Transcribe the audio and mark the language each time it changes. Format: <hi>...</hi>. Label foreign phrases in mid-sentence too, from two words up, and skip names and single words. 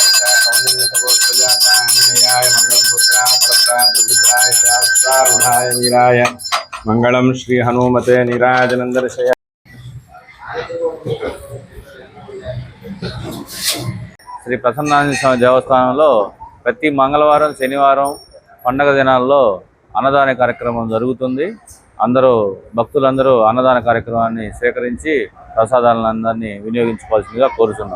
<sa>कौंडिन्य सगोत्रजाताय मंगलसूत्राय फलत्राय शास्त्रारूढ़ाय वीराय मंगलम श्री हनुमते नीराजनंदर्शय.</sa> <te>శ్రీ ప్రసన్నాంజనేయ స్వామి దేవస్థానంలో ప్రతి మంగళవారం, శనివారం పండగ దినాల్లో అన్నదాన కార్యక్రమం జరుగుతుంది. అందరూ భక్తులందరూ అన్నదాన కార్యక్రమాన్ని స్వీకరించి ప్రసాదాలందరినీ వినియోగించుకోవాల్సిందిగా కోరుతున్నాం.</te>